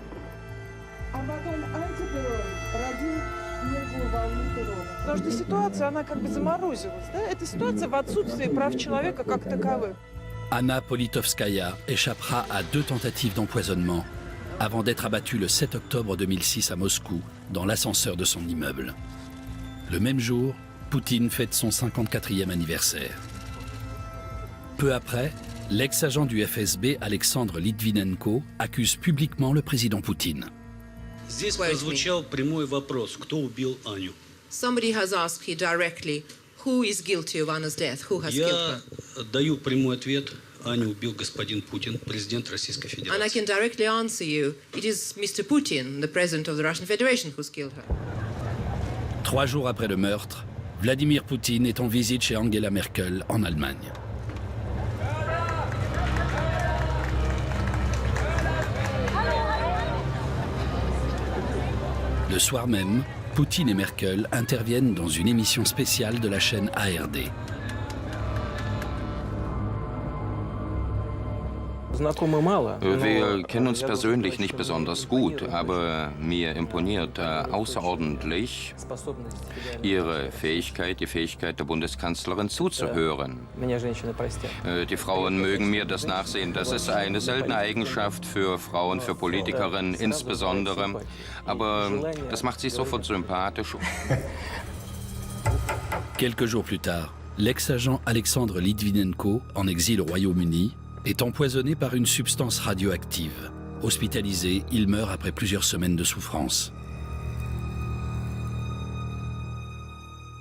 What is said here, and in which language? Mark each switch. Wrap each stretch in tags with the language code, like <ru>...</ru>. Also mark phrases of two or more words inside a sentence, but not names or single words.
<fr>Anna Politkovskaya échappera à 2 tentatives d'empoisonnement avant d'être abattue le 7 octobre 2006 à Moscou, dans l'ascenseur de son immeuble. Le même jour, Poutine fête son 54e anniversaire. Peu après, l'ex-agent du FSB Alexandre Litvinenko accuse publiquement le président Poutine.</fr> <en>Somebody has asked me directly, who is guilty of Anna's death? Who has killed her?</en> <ru>Даю прямой ответ. Аню убил господин Путин, президент Российской Федерации.</ru> <en>And I can directly answer you. It is Mr. Putin, the president of the Russian Federation, who's killed her.</en> <fr>3 jours après le meurtre, Vladimir Poutine est en visite chez Angela Merkel en Allemagne. Le soir même, Poutine et Merkel interviennent dans une émission spéciale de la chaîne ARD.</fr> <de>Wir kennen uns persönlich nicht besonders gut, aber mir imponiert außerordentlich Ihre Fähigkeit, die Fähigkeit der Bundeskanzlerin zuzuhören. Die Frauen mögen mir das nachsehen. Das ist eine seltene Eigenschaft für Frauen, für Politikerinnen insbesondere. Aber das macht sie sofort sympathisch.</de> <fr>Quelques jours plus tard, l'ex-agent Alexandre Litvinenko, en exil au Royaume-Uni, est empoisonné par une substance radioactive. Hospitalisé, il meurt après plusieurs semaines de souffrance.</fr>